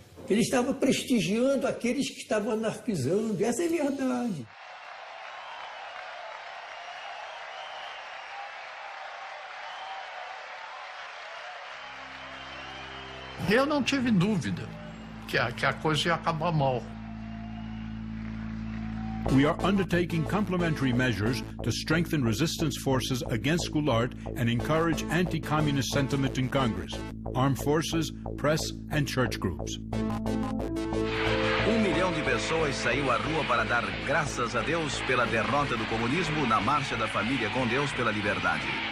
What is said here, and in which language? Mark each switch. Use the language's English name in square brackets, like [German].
[Portuguese] Ele estava prestigiando aqueles que estavam anarquizando. Essa é a verdade. Eu não tive dúvida que a coisa ia acabar mal. [English] We are undertaking complementary measures to strengthen resistance forces against Goulart and encourage anti-communist sentiment in Congress, armed forces, press and church groups. [Portuguese] 1 milhão de pessoas saiu à rua para dar graças a Deus pela derrota do comunismo na Marcha da Família com Deus pela Liberdade.